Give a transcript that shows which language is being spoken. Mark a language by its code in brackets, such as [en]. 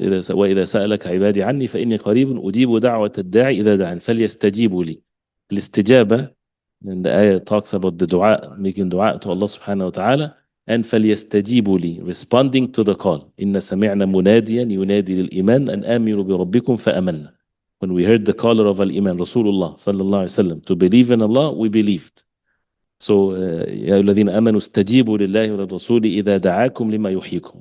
[ar] وإذا سألك عبادي عني فإني قريب أجيب دعوة الداعي إذا دعان فليستجيبوا لي. [en] الاستجابة, and the ayah talks about the dua, making dua to Allah subhanahu wa ta'ala, and [ar] فليستجيبوا لي, [en] responding to the call. [ar] إن سمعنا مناديا ينادي للإيمان أن آمنوا بربكم فآمنا. [en] When we heard the caller of Al-Iman, Rasulullah sallallahu alaihi wasallam, to believe in Allah, we believed. [ar] So, يا الذين آمنوا استجيبوا لله وللرسول إذا دعاكم لما يحييكم.